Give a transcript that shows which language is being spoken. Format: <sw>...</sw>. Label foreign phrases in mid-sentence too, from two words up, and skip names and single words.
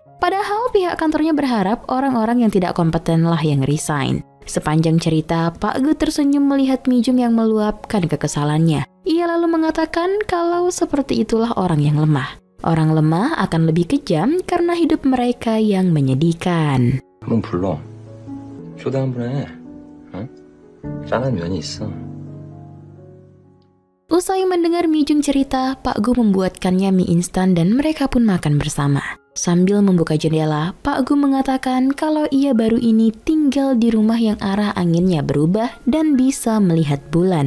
<id>Padahal pihak kantornya berharap orang-orang yang tidak kompetenlah yang resign. Sepanjang cerita, Pak Gu tersenyum melihat Mi Jung yang meluapkan kekesalannya. Ia lalu mengatakan kalau seperti itulah orang yang lemah. Orang lemah akan lebih kejam karena hidup mereka yang menyedihkan.</id> <ko>한번 불러. 초대 한번 해. 짠한 면이 있어.</ko> <id>Usai mendengar Mi Jung cerita, Pak Gu membuatkannya mie instan dan mereka pun makan bersama. Sambil membuka jendela, Pak Gu mengatakan kalau ia baru ini tinggal di rumah yang arah anginnya berubah dan bisa melihat bulan.</id>